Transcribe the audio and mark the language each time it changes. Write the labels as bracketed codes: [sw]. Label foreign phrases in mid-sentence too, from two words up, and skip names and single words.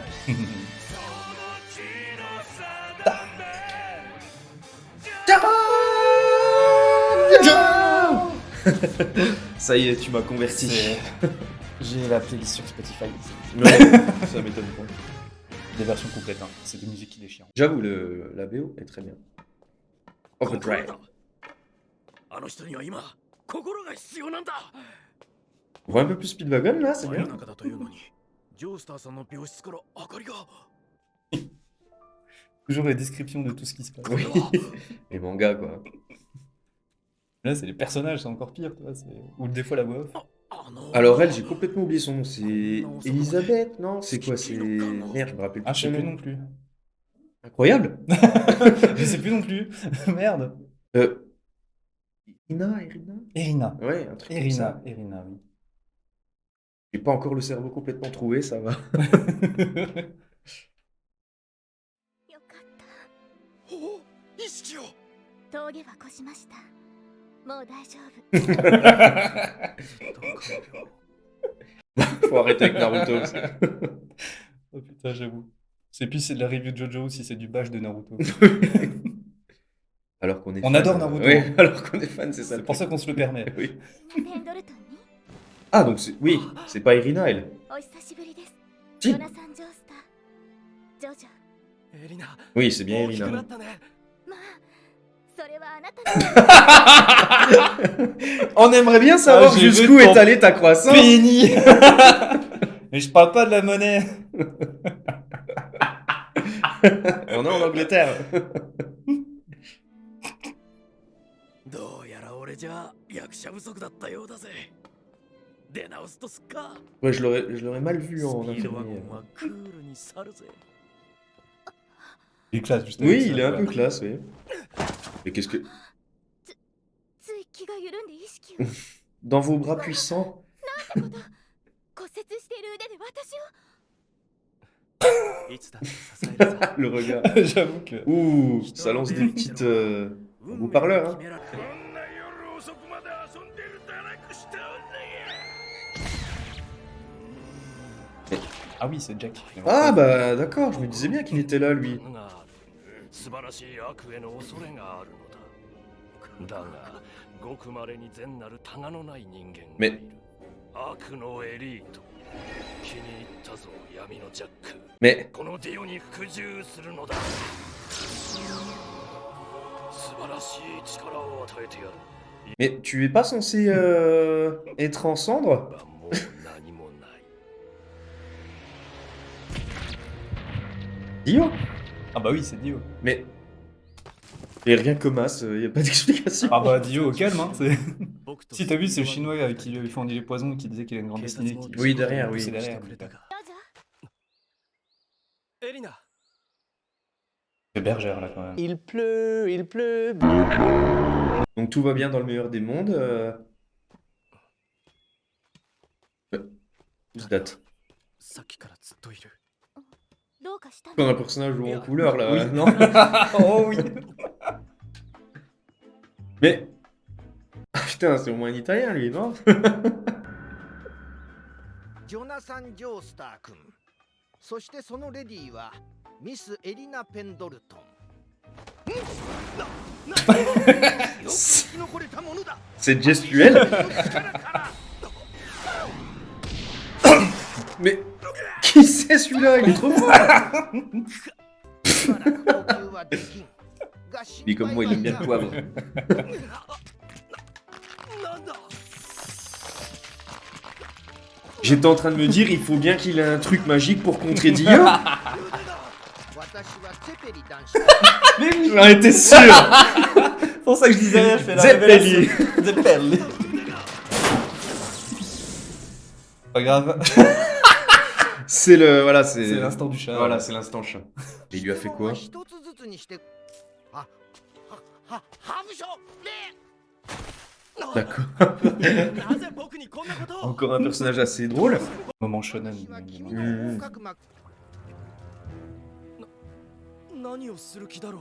[fr] Ça y est, tu m'as converti. J'ai la playlist sur Spotify. Ouais, ça m'étonne pas. Des versions complètes, hein. C'est des musiques qui déchirent. J'avoue, la BO est très bien. [ja] 心 Overdrive. だ。あの人には今心が必要なんだ。 [fr] On voit un peu plus Speedwagon, là, c'est [ja] 真 [fr] bien. [ja] 夜中だというのに、ジョースターさんの病室から明かりが。 [fr] Toujours les descriptions de tout ce qui se passe. Oui. Les mangas, quoi. Là, c'est les personnages, c'est encore pire, tu vois. Ou des fois la voix off. [ja] あの [fr] Alors elle, j'ai complètement oublié son nom. C'est Elisabeth, non? C'est quoi? C'est... Merde, je me rappelle plus. Ah, je sais son plus nom. non plus. Incroyable. Je sais plus non plus. Merde. Irina? Erina. Ouais, un truc comme ça. Erina, oui. J'ai pas encore le cerveau complètement trouvé, ça va. [ja] よかった。お意識を。峠は越しました。もう大丈夫。 [fr] Faut arrêter avec Naruto. Oh putain, j'avoue. C'est plus c'est de la review de Jojo ou si c'est du bash de Naruto. Alors qu'on est On fan, adore Naruto. Oui, alors qu'on est fan, c'est ça. C'est le pour ça truc. qu'on se le permet. Oui. [ja] ペンドルトンに [fr] Ah, donc c'est... Oui, c'est pas Irina, elle. [ja] お久しぶりです。 [fr] Si. [ja] ヨナサン・ジョースター。ジョジョ。エリナ。 [fr] Oui, c'est bien [ja] 大きく [fr] Irina. [ja] なったね。まあ、それはあなたの [fr] On aimerait bien savoir Ah, j'ai jusqu'où vu est ton allée ta croissance. Penny. Mais je parle pas de la monnaie. On est en Angleterre. [ja] どうやら俺じゃ役者不足だったようだぜ。出直すとすっか。 [fr] Ouais, je l'aurais mal vu [ja] ス [fr] en [ja] ピードワゴ [fr] infirmier. [ja] ンはクールに去るぜ。 [fr] Il est classe, juste avec Oui, ça, il est un quoi. peu classe, oui. Mais qu'est-ce que... [ja] つい気が緩んで意識を。 [fr] Dans vos bras puissants. [ja] 骨折している腕で私を。いつだって支えるさ。 [fr] Le regard. J'avoue que. Ouh, ça lance des petites... haut-parleurs, hein. [ja] こんな夜遅くまで遊んでる堕落した女や。 [fr] Ah oui, c'est Jack. Ah bah d'accord, je me disais bien qu'il était là, lui. [ja] 素晴らしい悪への恐れがあるのだ。だが、ごくまれに善なるタガのない人間がいる。悪のエリート。気に入ったぞ、闇のジャック。 [fr] Mais, [ja] このディオに服従するのだ。素晴らしい力を与えてやる。 [fr] mais tu es pas censé être en cendres? [ja] はもう何もない。 [fr] Dio? Ah bah oui, c'est Dio. Mais... Et rien comme As, y a pas d'explication. Ah bah Dio, au calme, hein. Si t'as vu, c'est le chinois avec qui lui avait fourni les poisons qui disait qu'il a une grande destinée. Oui, derrière, oui. C'est derrière. [ja] どうぞ。エリナ。 [fr] C'est bergère là quand même. Il pleut. Donc tout va bien dans le meilleur des mondes. [en] Who's that? [ja] さっきからずっといる。どうかしたの？ [fr] Comme un personnage en couleur là, Oui. non? Oh oui. Mais... Ah putain, c'est au moins un italien lui, non? [ja] ジョナサン・ジョースター君、そしてそのレディーはミス・エリナ・ペンドルトン。よく生き残れたものだ。 [fr] C'est gestuel? Mais... Qui c'est celui-là? Il est trop fort! Lui comme moi, il aime bien le poivre. [ja] なんだ。 [fr] J'étais en train de me dire, il faut bien qu'il ait un truc magique pour contrer Dio. [ja] 私はツェペリ男子。 [fr] Mais oui. J'en étais sûr! C'est pour ça que je disais rien, je fais la Zeppeli. révélation. Zeppeli. Pas grave. C'est le... Voilà, C'est c'est... l'instant du chat. Voilà, c'est l'instant chat. Et il lui a fait quoi? [ja] 一つずつにして。あ、ハブショね。 [fr] D'accord. [ja] なぜ僕にこんなことを。 [fr] Encore un personnage assez drôle. Moment shonen. [ja] 私は君の合格幕。何をする気だろう。